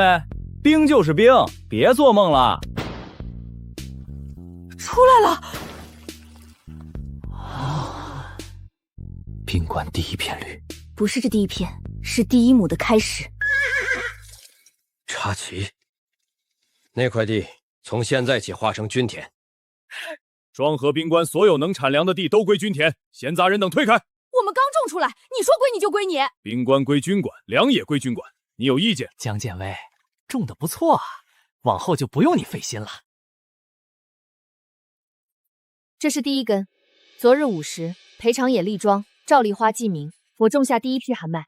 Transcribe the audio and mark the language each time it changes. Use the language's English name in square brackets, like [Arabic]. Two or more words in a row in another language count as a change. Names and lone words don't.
[Chinese] 冰就是冰，別做夢了。出來了！冰棺第一片綠，不是這第一片，是第1畝的開始。插旗，那塊地從現在起劃成軍田。莊河冰棺所有能產糧的地都歸軍田，閒雜人等退開。我們剛種出来，你说归你就歸你。兵官歸军管，粮也歸军管，你有意见？江建威种的不错啊，往后就不用你費心了。這是第一根，昨日午時，裴長野力莊、趙麗花記名，我種下第一批寒麥。